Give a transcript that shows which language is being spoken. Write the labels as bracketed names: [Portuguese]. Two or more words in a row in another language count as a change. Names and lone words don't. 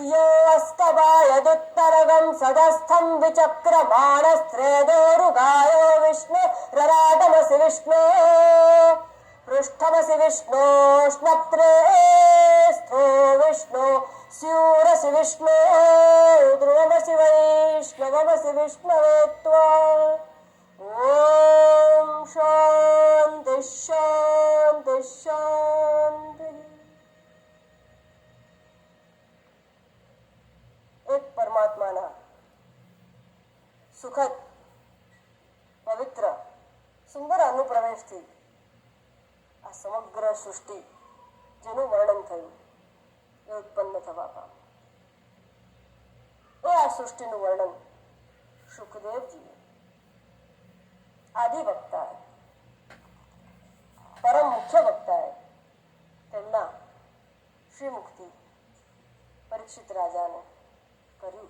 [Sanskrit] यो अस्तवायदुत्तरगं सदस्थं विचक्रमाणस्त्रेदोरुगायो विष्णु रराटमसि विष्णो पृष्ठमसि विष्णोष्णत्रे स्थो विष्णो स्यूरसि विष्णो ध्रुवमसि वैष्णवमसि विष्णवे त्वा ओम शांति शांति शांति। [Gujarati] એક પરમાત્માના સુખદ પવિત્ર સુંદર અનુપ્રવેશથી આ સમગ્ર સૃષ્ટિ જેનું વર્ણન થયું એ ઉત્પન્ન થવા પામ્યું. એ આ સૃષ્ટિનું વર્ણન સુખદેવજીએ આદિ વક્તાએ પરમ મુખ્ય વક્તાએ તેમના શ્રીમુખથી પરીક્ષિત રાજાને કર્યું.